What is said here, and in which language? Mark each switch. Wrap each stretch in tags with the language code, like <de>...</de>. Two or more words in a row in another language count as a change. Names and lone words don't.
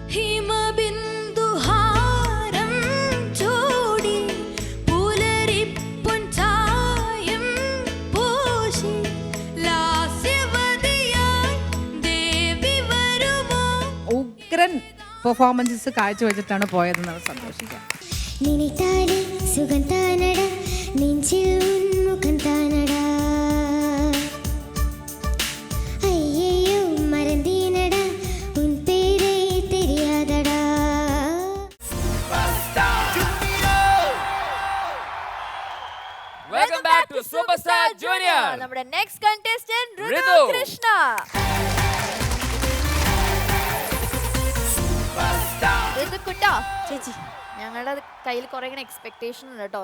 <ml>ഹിമബിന്ദുഹാരം ചൂടി പുലരിപ്പൊൻ ചായം പൂശി ലാസ്യവതിയായി ദേവി വരുമോ. ഉഗ്രൻ പെർഫോമൻസസ് കാഴ്ചവെച്ചിട്ടാണ് പോയതെന്ന് സന്തോഷിക്കാം.</ml> <ta>நினைத்தாலே சுகந்தானடா நெஞ்சில் உன்முகந்தானடா ஐயையோ மறந்தீனடா உன் பேரை தெரியாதடா.</ta> <en>Welcome back to Super Star Junior.</en> <ml>നമ്മുടെ</ml> <en>next contestant</en> <ml>ഋതു. ഋതു കൃഷ്ണ. ഋതു കുട്ടാ ചേച്ചി, ഞങ്ങളുടെ കയ്യിൽ കുറെ ഇങ്ങനെ എക്സ്പെക്ടേഷൻ ഉണ്ട് കേട്ടോ.</ml>